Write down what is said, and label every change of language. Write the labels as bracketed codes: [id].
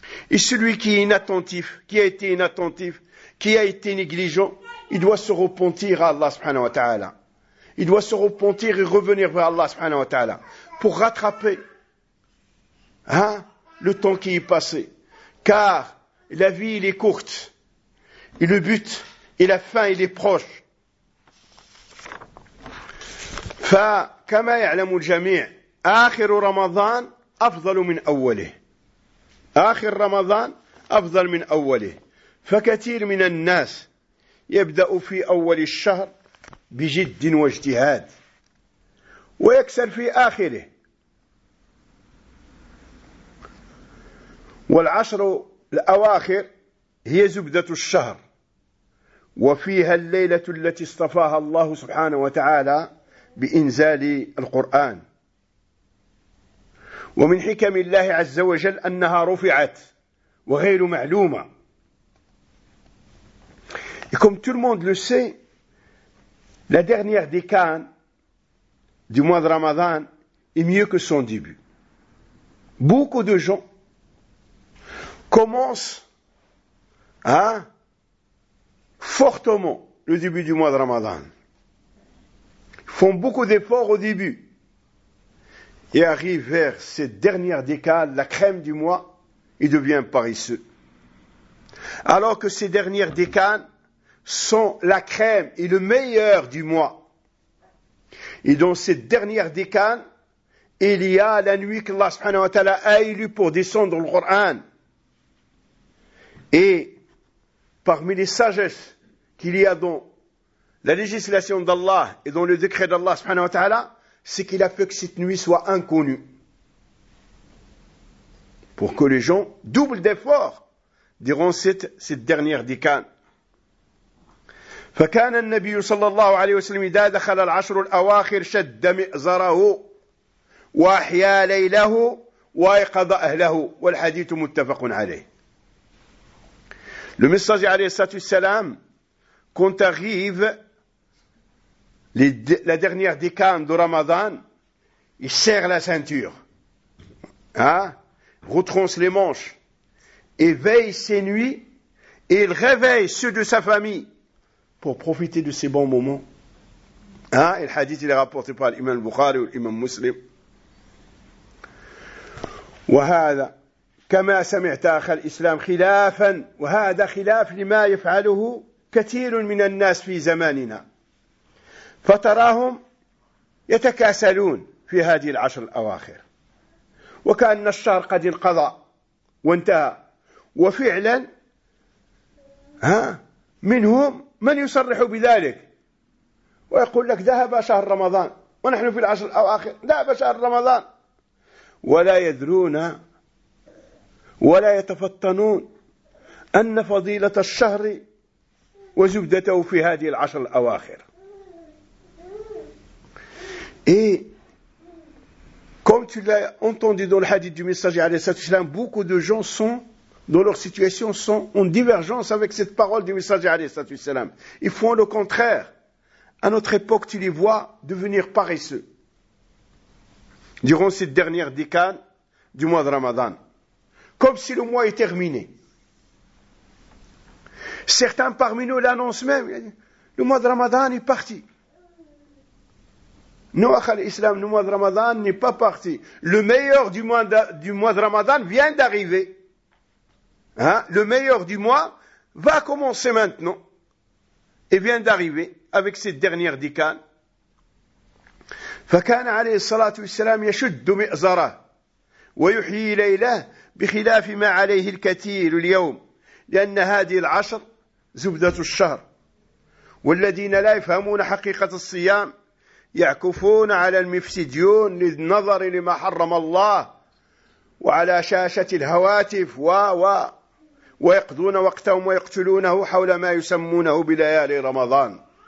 [fr] Et celui qui est inattentif, qui a été inattentif, qui a été négligent, il doit se repentir à Allah subhanahu wa ta'ala. Il doit se repentir et revenir vers Allah subhanahu wa ta'ala pour rattraper le temps qui est passé. Car la vie, elle est courte. Et le but et la fin, elle est proche. [ar] فكما يعلم الجميع آخر رمضان أفضل من أوله آخر رمضان أفضل من أوله فكثير من الناس يبدأ في أول الشهر بجد واجتهاد ويكسر في آخره والعشر الأواخر هي زبدة الشهر وفيها الليلة التي اصطفاها الله سبحانه وتعالى بإنزال القرآن ومن حكم الله عز وجل أنها رفعت وغير معلومة [fr] Et comme tout le monde le sait, la dernière décade du mois de Ramadan est mieux que son début. Beaucoup de gens commencent fortement le début du mois de Ramadan. Font beaucoup d'efforts au début et arrivent vers cette dernière décade, la crème du mois, ils deviennent paresseux. Alors que ces dernières décades sont la crème et le meilleur du mois. Et dans cette dernière décade, il y a la nuit que Allah subhanahu wa ta'ala a élue pour descendre le Coran. Et parmi les sagesses qu'il y a dans la législation d'Allah et dans le décret d'Allah subhanahu wa ta'ala, c'est qu'il a fait que cette nuit soit inconnue. Pour que les gens doublent d'efforts durant cette dernière décade. [ar] فكان النبي صلى الله عليه وسلم إذا دخل العشر الأواخر شد مئزره وأحيا ليله وأيقظ أهله والحديث متفق عليه. [fr] Le messager [ar] عليه الصلاة والسلام, [fr] quand arrive la dernière décade de Ramadan, il serre la ceinture, retronce les manches, éveille ses nuits et il réveille ceux de sa famille pour profiter de ces bons moments. Et le hadith il est rapporté par l'imam Bukhari ou l'imam Muslim. [ar] وهذا كما سمعت أخ الإسلام خلافا وهذا خلاف لما يفعله كثير من الناس في زماننا. فتراهم يتكاسلون في هذه العشر الأواخر وكأن الشهر قد انقضى وانتهى وفعلا منهم من يصرح بذلك ويقول لك ذهب شهر رمضان ونحن في العشر الأواخر ذهب شهر رمضان ولا يدرون ولا يتفطنون أن فضيلة الشهر وزبدته في هذه العشر الأواخر [fr] Et comme tu l'as entendu dans le hadith du messager, beaucoup de gens sont, dans leur situation, sont en divergence avec cette parole du messager. Ils font le contraire. À notre époque, tu les vois devenir paresseux durant cette dernière décade du mois de Ramadan. Comme si le mois est terminé. Certains parmi nous l'annoncent même. Le mois de Ramadan est parti. Nous, l'islam, le mois de Ramadan n'est pas parti. Le meilleur du mois de Ramadan vient d'arriver. Le meilleur du mois va commencer maintenant. Et vient d'arriver avec cette dernière décade. [ar] فكان عليه الصلاة والسلام يشد مئزره ويحيي ليله بخلاف ما عليه الكثير اليوم. لأن هذه العشر زبدة الشهر. والذين لا يفهمون حقيقة الصيام يعكفون على المفسدين للنظر لما حرم الله وعلى شاشة الهواتف ويقضون وقتهم ويقتلونه حول ما يسمونه بليالي رمضان.